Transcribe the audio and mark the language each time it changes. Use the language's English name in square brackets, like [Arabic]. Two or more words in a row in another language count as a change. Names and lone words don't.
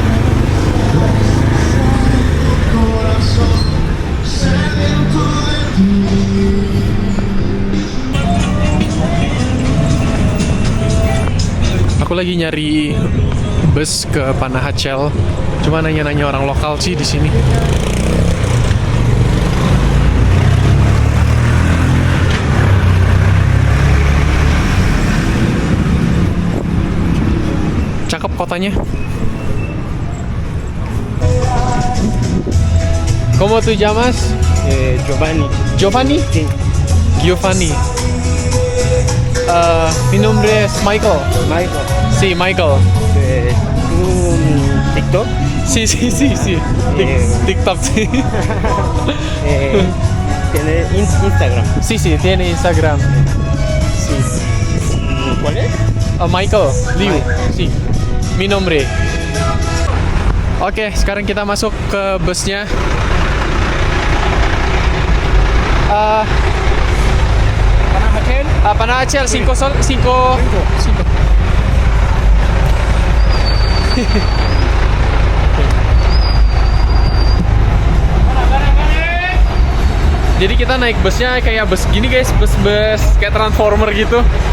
[Indonesian] Aku lagi nyari bus ke Panajachel. Cuma nanya-nanya orang lokal sih di sini. Cakep kotanya. [Spanish] ¿Cómo te llamas? Giovanni. Giovanni? Sí. Giovanni. Mi nombre es Michael. Michael. Sí, Michael. TikTok. Sí, sí, sí, sí. TikTok, sí. Tiene Instagram. Sí, sí, tiene Instagram. Sí. ¿Cuál es? Michael Liu. Michael. Sí. Mi nombre. [Indonesian] Oke, sekarang kita masuk ke busnya. Panajachel 5. Jadi kita naik busnya kayak bus gini guys, bus kayak transformer gitu.